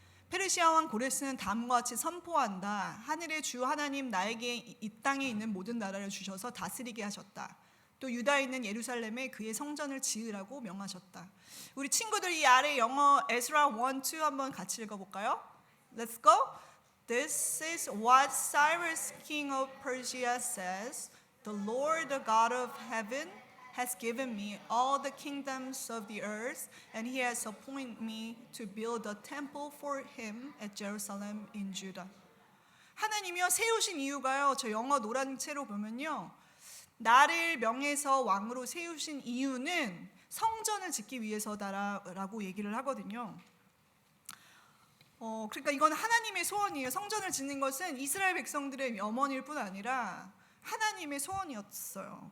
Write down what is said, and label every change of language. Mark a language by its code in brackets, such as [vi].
[ko] 페르시아 왕 고레스는 다음과 같이 선포한다. 하늘의 주 하나님 나에게 이 땅에 있는 모든 나라를 주셔서 다스리게 하셨다. 또 유다에 있는 예루살렘에 그의 성전을 지으라고 명하셨다. 우리 친구들 이 아래 영어 에스라 1, 2 한번 같이 읽어볼까요? [en] Let's go. This is what Cyrus, king of Persia says. The Lord, the God of heaven, has given me all the kingdoms of the earth, and he has appointed me to build a temple for him at Jerusalem in Judah. [ko] 하나님이요 세우신 이유가요. 저 영어 노란 채로 보면요. 나를 명해서 왕으로 세우신 이유는 성전을 짓기 위해서다라고 얘기를 하거든요. 그러니까 이건 하나님의 소원이에요. 성전을 짓는 것은 이스라엘 백성들의 염원일 뿐 아니라 하나님의 소원이었어요.